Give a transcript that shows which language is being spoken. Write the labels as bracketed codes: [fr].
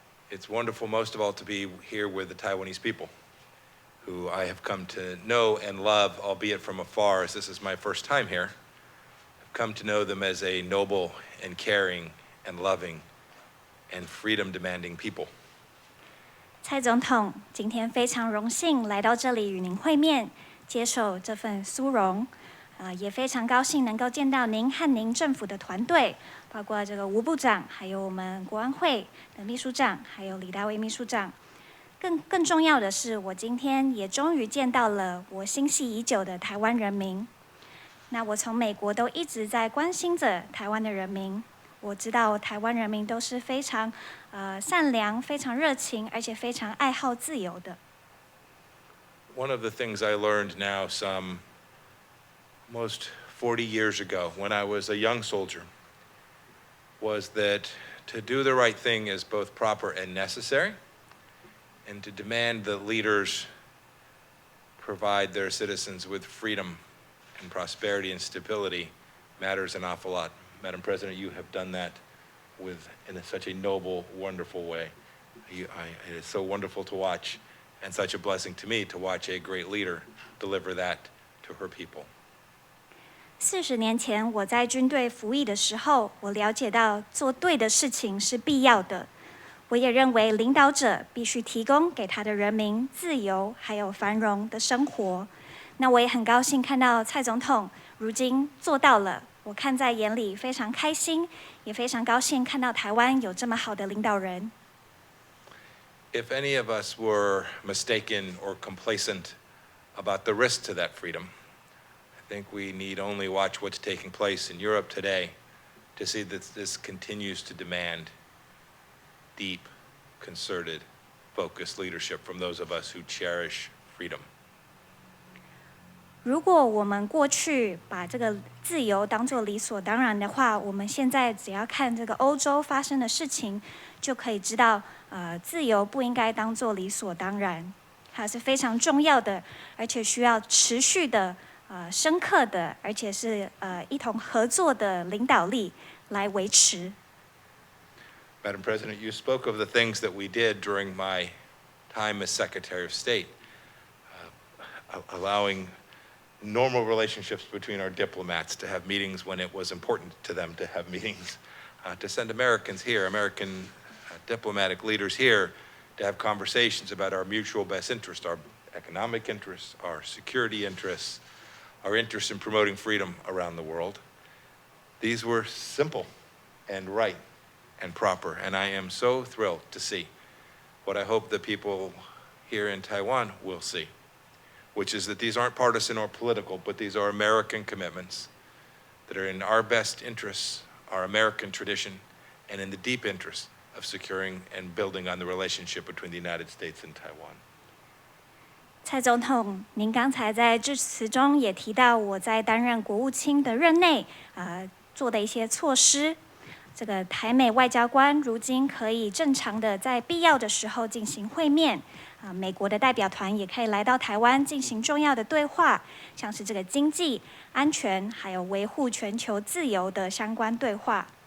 [en] It's wonderful, most of all, to be here with the Taiwanese people, who I have come to know and love, albeit from afar, as this is my first time here. I've come to know them as a noble and caring and loving and freedom-demanding people. [zh] 蔡总统今天非常荣幸来到这里与您会面，接受这份殊荣，也非常高兴能够见到您和您政府的团队，包括这个吴部长，还有我们国安会的秘书长，还有李大卫秘书长。更重要的是，我今天也终于见到了我心系已久的台湾人民。那我从美国都一直在关心着台湾的人民。我知道台湾人民都是非常善良、非常热情，而且非常爱好自由的。 [en] One of the things I learned now some almost 40 years ago when I was a young soldier was that to do the right thing is both proper and necessary, and to demand that leaders provide their citizens with freedom and prosperity and stability matters an awful lot. Madam President, you have done that in such a noble, wonderful way. It is so wonderful to watch, and such a blessing to me to watch a great leader deliver that to her people. [zh] 40年前，我在军队服役的时候，我了解到做对的事情是必要的。我也认为领导者必须提供给他的人民自由还有繁荣的生活。那我也很高兴看到蔡总统如今做到了。我看在眼里，非常开心，也非常高兴看到台湾有这么好的领导人。 [en] If any of us were mistaken or complacent about the risk to that freedom, I think we need only watch what's taking place in Europe today to see that this continues to demand deep, concerted, focused leadership from those of us who cherish freedom. [zh] 如果我们过去把这个自由当作理所当然的话，我们现在只要看这个欧洲发生的事情，就可以知道，自由不应该当作理所当然，它是非常重要的，而且需要持续的、深刻的，而且是一同合作的领导力来维持。 [en] Madam President, you spoke of the things that we did during my time as Secretary of State, allowing normal relationships between our diplomats to have meetings when it was important to them to have meetings, to send Americans here, American diplomatic leaders here, to have conversations about our mutual best interest, our economic interests, our security interests, our interest in promoting freedom around the world. These were simple and right and proper, and I am so thrilled to see what I hope the people here in Taiwan will see, which is that these aren't partisan or political, but these are American commitments that are in our best interests, our American tradition, and in the deep interest of securing and building on the relationship between the United States and Taiwan. [zh] 蔡总统，您刚才在致辞中也提到，我在担任国务卿的任内，做的一些措施。这个台美外交官如今可以正常的在必要的时候进行会面，美国的代表团也可以来到台湾进行重要的对话，像是这个经济、安全还有维护全球自由的相关对话。